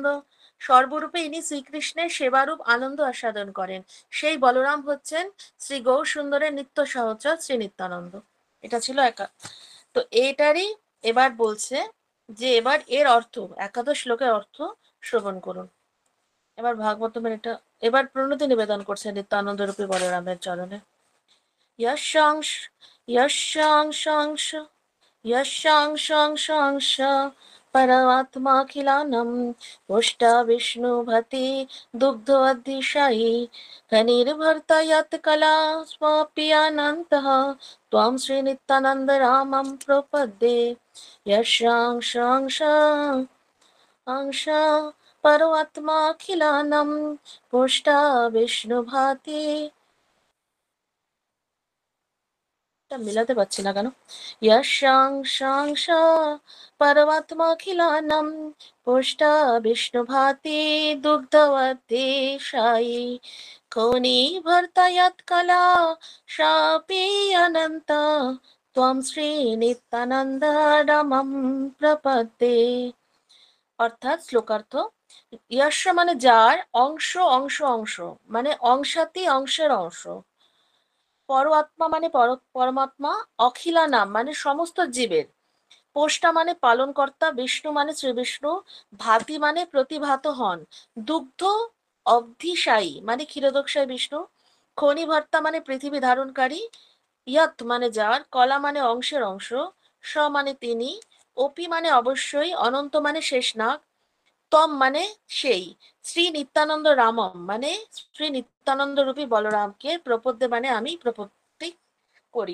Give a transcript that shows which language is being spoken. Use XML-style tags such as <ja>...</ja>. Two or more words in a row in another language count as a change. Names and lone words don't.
<bn>সর্বরূপে ইনি শ্রীকৃষ্ণের সেবারূপ আনন্দ আস্বাদন করেন, সেই বলরাম হচ্ছেন শ্রী গৌর সুন্দরের নিত্য সহচর শ্রী নিত্যানন্দ। এটা ছিল তো এটারই এবার বলছে যে এবার এর অর্থ, একাদশ শ্লোকের অর্থ শ্রবণ করুন। এবার ভাগবতমের এটা এবার প্রণতি নিবেদন করছে নিত্যানন্দ রূপী বলরামের চরণে।</bn> <sa>यशांश यशांशांश यशांशांशांश परमात्माखिलानं पुष्टा विष्णुभति दुग्धोऽधिशायि खनिर्भर्ता यत्कला स्वापि अनन्तः त्वां श्रीनित्यानन्द रामं प्रपद्ये। यशांशांश अंश परमात्माखिलानं पुष्टा विष्णुभाति,</sa> <bn>মিলাতে পারছি না কেন,</bn> <sa>यशांशांश परमात्माखिलानं पुष्टा विष्णुभाति दुग्धवती खनिभर्ता यत्कला शापि अनन्त त्वं श्रीनित्यानन्द रामं प्रपद्ये।</sa> <bn>অর্থাৎ শ্লোকার্থ, যশ মানে যার, অংশ অংশ অংশ মানে অংশাতি অংশের অংশ, পরআত্মা মানে পরমাত্মা, অখিলা নাম মানে সমস্ত জীবের, পোষ্টা মানে পালনকর্তা, বিষ্ণু মানে শ্রীবিষ্ণু, ভাতি মানে প্রতিভাত হন, দুগ্ধ অবধিশায়ী মানে ক্ষীরোদকশায়ী বিষ্ণু, খনিভর্তা মানে পৃথিবী ধারণকারী, ইয়ত মানে যার, কলা মানে অংশের অংশ, স মানে তিনি, অপি মানে অবশ্যই, অনন্ত মানে শেষ নাগ, তম মানে সেই, শ্রী নিত্যানন্দ রামম মানে শ্রী নিত্যানন্দ রূপী বলরামকে প্রপদ্যে মানে আমি প্রপত্তি করি।</bn>